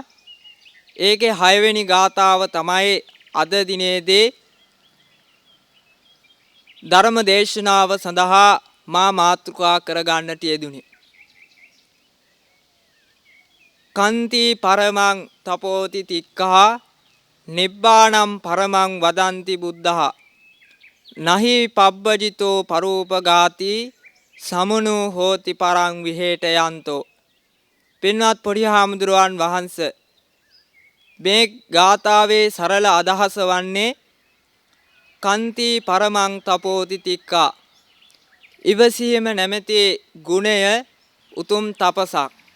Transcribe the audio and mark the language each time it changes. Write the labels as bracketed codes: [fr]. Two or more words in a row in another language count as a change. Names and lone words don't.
[si] ඒකේ 6 වෙනි ගාථාව තමයි අද දිනේදී ධර්ම දේශනාව සඳහා මා මාතෘකා කරගන්නට යෙදුනේ. [pi] කන්ති පරමං තපෝති තික්ඛා නිබ්බාණං පරමං වදන්ති බුද්ධා නහි පබ්බජිතෝ පරූපගාති සමනෝ හෝති පරං විහෙටයන්තෝ. [si] පින්වත් පොඩි හාමුදුරුවන් වහන්සේ මේ ගාථාවේ සරල අදහස වන්නේ [pi] කන්ති පරමං තපෝති තික්ඛා, [si] ඉවසීම නැමැති ගුණය උතුම් තපසක්.